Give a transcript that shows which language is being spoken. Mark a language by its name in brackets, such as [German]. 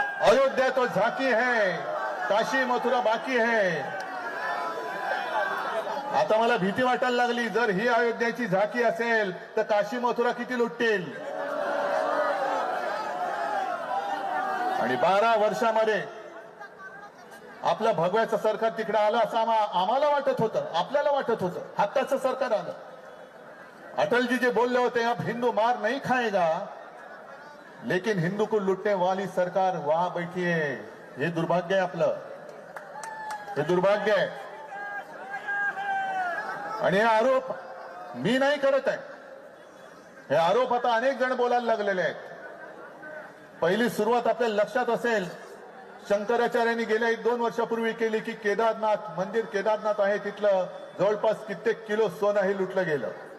[Hindi] अयोध्या तो झाकी है, काशी मथुरा बाकी है. [Marathi] आता मला भीती वाटायला लागली, जर ही अयोध्याची झाकी असेल तर काशी मथुरा किती लुटतील. आणि 12 वर्षामध्ये आपलं भगव्याचं सरकार तिकडे आलं असं आम्हाला वाटत होतं, आपल्याला वाटत होतं. हक्काचं सरकार आलं. अटलजी जे बोलले होते, [Hindi] अब हिंदू मार नहीं खाएगा लेकिन हिंदू को लुटने वाली सरकार वहां बैठी है. [Marathi] हे दुर्भाग्य आहे आपलं, हे दुर्भाग्य आहे. आणि हे आरोप मी नाही करत आहे, हे आरोप आता अनेक जण बोलायला लागलेले आहेत. पहिली सुरुवात आपल्याला लक्षात असेल, शंकराचार्यांनी गेल्या 1-2 वर्षापूर्वी केली की केदारनाथ मंदिर, केदारनाथ आहे तिथलं जवळपास कित्येक किलो सोनंही लुटलं गेलं.